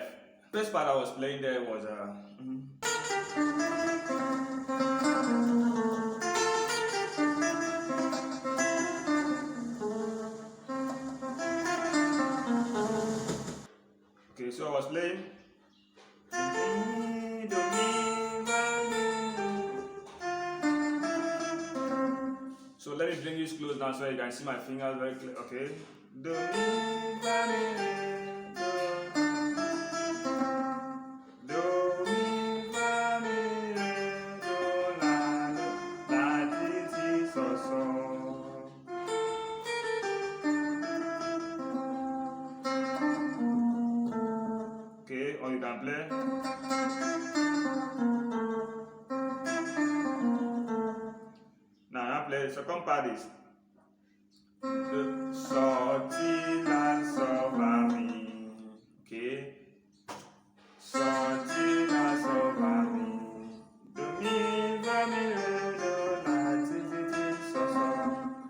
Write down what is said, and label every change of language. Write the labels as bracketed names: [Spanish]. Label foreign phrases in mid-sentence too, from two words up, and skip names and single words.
[English] First part I was playing there was okay, so I was playing. So let me bring this close down so you can see my fingers very clear. Okay. Do, mi, fa, mi, re, do. Do, mi, fa, mi, re, do, la, ti, si, so, so. Okay, or you can play. Now I play the second part is so, ti, la, so, fa, mi. Okay. So, ti, la, so, fa, mi. Do, mi, fa, mi, re, do, la, ti, ti, ti, so, so.